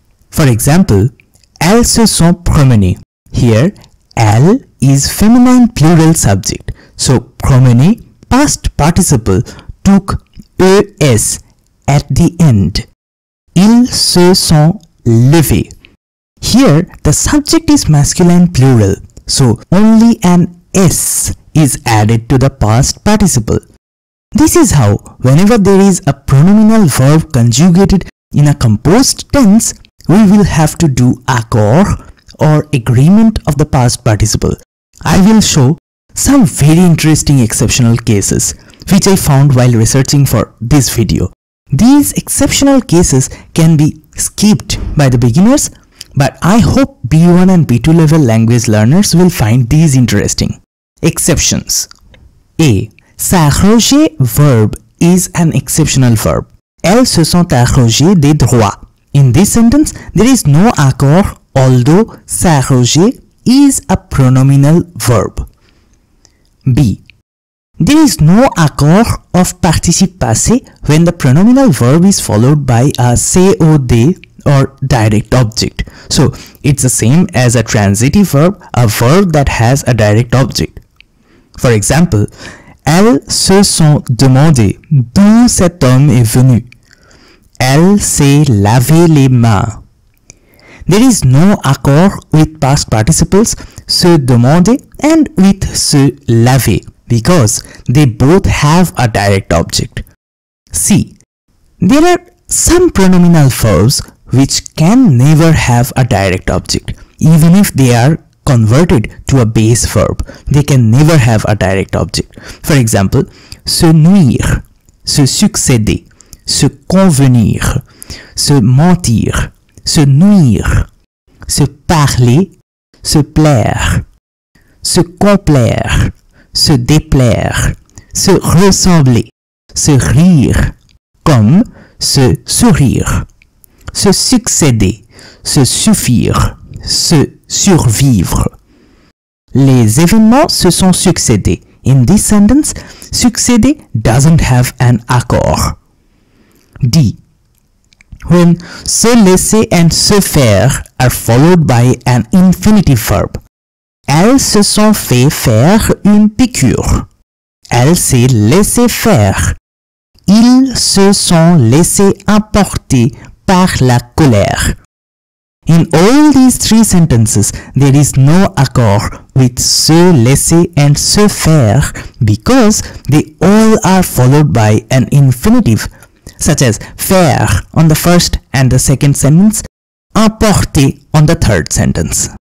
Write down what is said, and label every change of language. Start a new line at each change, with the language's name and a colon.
English: For example,
French: elles se sont promenées.
English: Here, elle is feminine plural subject. So, promener past participle took es at the end.
French: Ils se sont levés.
English: Here, the subject is masculine plural. So, only an s is added to the past participle. This is how, whenever there is a pronominal verb conjugated in a composed tense, we will have to do accord or agreement of the past participle. I will show some very interesting exceptional cases which I found while researching for this video. These exceptional cases can be skipped by the beginners, but I hope B1 and B2 level language learners will find these interesting. Exceptions. A. S'arroger verb is an exceptional verb.
French: Elles se sont arrogées des droits.
English: In this sentence, there is no accord, although s'arroger is a pronominal verb. B. There is no accord of participe passé when the pronominal verb is followed by a COD or direct object. So, it's the same as a transitive verb, a verb that has a direct object. For example,
French: elles se sont demandées d'où cet homme est venu. Elle s'est lavé les mains.
English: There is no accord with past participles se demander and with se laver because they both have a direct object. C. There are some pronominal verbs which can never have a direct object. Even if they are converted to a base verb, they can never have a direct object. For example,
French: se nuire, se succéder, se convenir, se mentir, se nuire, se parler, se plaire, se complaire, se déplaire, se ressembler, se rire, comme se sourire, se succéder, se suffire, se survivre. Les événements se sont succédés.
English: In this sentence, succéder doesn't have an accord. D. When se laisser and se faire are followed by an infinitive verb.
French: Elles se sont fait faire une piqûre. Elle s'est laissé faire. Ils se sont laissés emporter par la colère.
English: In all these three sentences, there is no accord with se laisser and se faire because they all are followed by an infinitive, such as faire on the first and the second sentence, emporter on the third sentence.